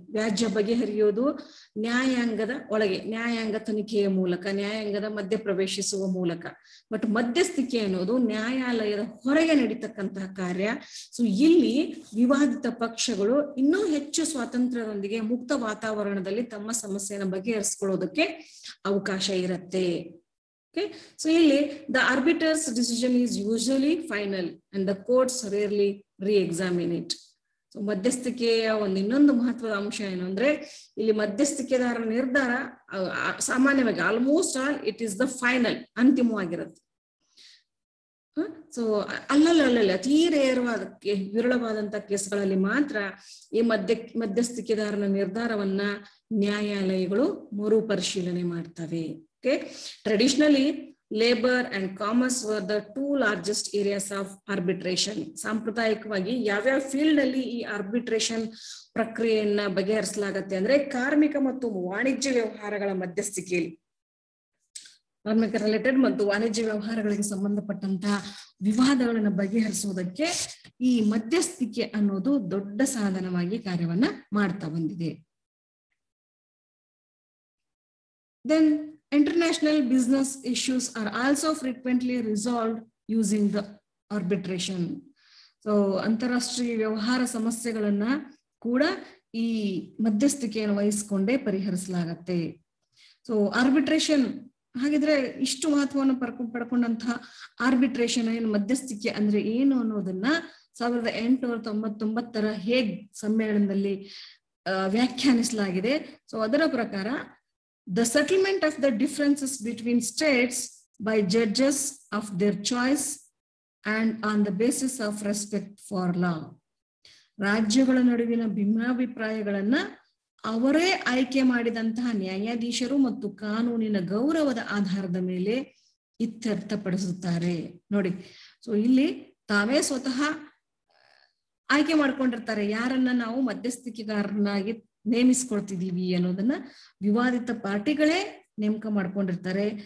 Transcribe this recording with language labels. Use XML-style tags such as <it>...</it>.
<kn>ವ್ಯಾಜ್ಯ ಬಗೆಹರಿಯೋದು ನ್ಯಾಯಾಂಗದ ಒಳಗೆ, ನ್ಯಾಯಾಂಗ ತನಿಖೆಯ ಮೂಲಕ, ನ್ಯಾಯಾಂಗದ ಮಧ್ಯ ಪ್ರವೇಶಿಸುವ ಮೂಲಕ. ಬಟ್ ಮಧ್ಯಸ್ಥಿಕೆ ಅನ್ನೋದು ನ್ಯಾಯಾಲಯದ ಹೊರಗೆ ನಡೀತಕ್ಕಂತಹ ಕಾರ್ಯ. ಸೊ ಇಲ್ಲಿ ವಿವಾದಿತ ಪಕ್ಷಗಳು ಇನ್ನೂ ಹೆಚ್ಚು ಸ್ವಾತಂತ್ರ್ಯದೊಂದಿಗೆ ಮುಕ್ತ ವಾತಾವರಣದಲ್ಲಿ ತಮ್ಮ ಸಮಸ್ಯೆಯನ್ನು ಬಗೆಹರಿಸಿಕೊಳ್ಳೋದಕ್ಕೆ ಅವಕಾಶ ಇರುತ್ತೆ.</kn> <en>Okay, so</en> <kn>ಇಲ್ಲಿ</kn> <en>the arbitrator's decision is usually final and the courts rarely re-examine it.</en> <kn>So ಮಧ್ಯಸ್ಥಿಕೆಯ ಇನ್ನೊಂದು ಮಹತ್ವದ ಅಂಶ ಏನು ಅಂದ್ರೆ, ಇಲ್ಲಿ ಮಧ್ಯಸ್ಥಿಕೆದಾರರ ನಿರ್ಧಾರ ಸಾಮಾನ್ಯವಾಗಿ</kn> <en>almost all it is the final,</en> <kn>ಅಂತಿಮವಾಗಿರುತ್ತೆ. So ಅಲ್ಲಲ್ಲ ಅತೀ ವಿರಳವಾದಂತ ಕೇಸ್ಗಳಲ್ಲಿ ಮಾತ್ರ ಈ ಮಧ್ಯಸ್ಥಿಕೆದಾರನ ನಿರ್ಧಾರವನ್ನ ನ್ಯಾಯಾಲಯಗಳು ಮರುಪರಿಶೀಲನೆ ಮಾಡ್ತವೆ.</kn> <en>Okay. Traditionally, labor and commerce were the two largest areas of arbitration.</en> <kn>ಸಾಂಪ್ರದಾಯಿಕವಾಗಿ ಯಾವ್ಯಾವ ಫೀಲ್ಡ್ ಅಲ್ಲಿ ಈ ಆರ್ಬಿಟ್ರೇಷನ್ ಪ್ರಕ್ರಿಯೆಯನ್ನ ಬಗೆಹರಿಸಲಾಗತ್ತೆ ಅಂದ್ರೆ, ಕಾರ್ಮಿಕ ಮತ್ತು ವಾಣಿಜ್ಯ ವ್ಯವಹಾರಗಳ ಮಧ್ಯಸ್ಥಿಕೆಯಲ್ಲಿ, ಕಾರ್ಮಿಕ ರಿಲೇಟೆಡ್ ಮತ್ತು ವಾಣಿಜ್ಯ ವ್ಯವಹಾರಗಳಿಗೆ ಸಂಬಂಧಪಟ್ಟಂತಹ ವಿವಾದಗಳನ್ನ ಬಗೆಹರಿಸುವುದಕ್ಕೆ ಈ ಮಧ್ಯಸ್ಥಿಕೆ ಅನ್ನೋದು ದೊಡ್ಡ ಸಾಧನವಾಗಿ ಕಾರ್ಯವನ್ನ ಮಾಡ್ತಾ ಬಂದಿದೆ.</kn> <en>Then international business issues are also frequently resolved using the arbitration.</en> <kn>So ಅಂತಾರಾಷ್ಟ್ರೀಯ ವ್ಯವಹಾರ ಸಮಸ್ಯೆಗಳನ್ನ ಕೂಡ ಈ ಮಧ್ಯಸ್ಥಿಕೆಯನ್ನು ವಹಿಸಿಕೊಂಡೇ ಪರಿಹರಿಸಲಾಗತ್ತೆ. ಸೊ ಆರ್ಬಿಟ್ರೇಷನ್ ಹಾಗಿದ್ರೆ ಇಷ್ಟು ಮಹತ್ವವನ್ನು ಪಡ್ಕೊಂಡಂತಹ ಆರ್ಬಿಟ್ರೇಷನ್ ಏನು, ಮಧ್ಯಸ್ಥಿಕೆ ಅಂದ್ರೆ ಏನು ಅನ್ನೋದನ್ನ 1899 ಹೇಗ್ ಸಮ್ಮೇಳನದಲ್ಲಿ ವ್ಯಾಖ್ಯಾನಿಸಲಾಗಿದೆ. ಸೊ ಅದರ ಪ್ರಕಾರ,</kn> <en>the settlement of the differences between states by judges of their choice and on the basis of respect for law.</en> <kn>ರಾಜ್ಯಗಳ ನಡುವಿನ ಭಿನ್ನಾಭಿಪ್ರಾಯಗಳನ್ನ ಅವರೇ ಆಯ್ಕೆ ಮಾಡಿದಂತಹ ನ್ಯಾಯಾಧೀಶರು ಮತ್ತು ಕಾನೂನಿನ ಗೌರವದ ಆಧಾರದ ಮೇಲೆ ಇತ್ಯರ್ಥಪಡಿಸುತ್ತಾರೆ. ನೋಡಿ, ಸೊ ಇಲ್ಲಿ ತಾವೇ ಸ್ವತಃ ಆಯ್ಕೆ ಮಾಡ್ಕೊಂಡಿರ್ತಾರೆ ಯಾರನ್ನ ನಾವು ಮಧ್ಯಸ್ಥಿಕೆಗಾರನಾಗಿ ನೇಮಿಸ್ಕೊಳ್ತಿದೀವಿ ಅನ್ನೋದನ್ನ ವಿವಾದಿತ ಪಾರ್ಟಿಗಳೇ ನೇಮಕ ಮಾಡ್ಕೊಂಡಿರ್ತಾರೆ.</kn>